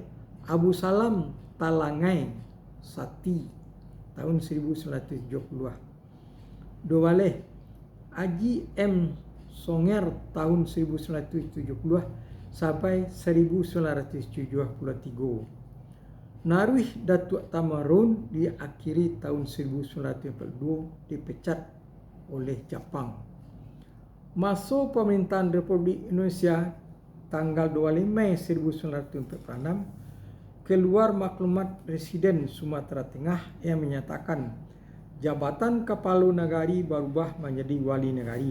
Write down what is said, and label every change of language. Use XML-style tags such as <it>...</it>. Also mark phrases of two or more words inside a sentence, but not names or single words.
<id>Abu Salam Talangai Sati tahun 1970. 12. Haji M. Songer tahun 1970 sampai 1973. Naruih Datuk Tamarun diakhiri tahun 1942 dipecat oleh Jepang. Masa pemerintahan Republik Indonesia tanggal 25 Mei 1946 keluar maklumat Presiden Sumatera Tengah yang menyatakan jabatan Kapalo Nagari berubah menjadi Wali Negari.</id>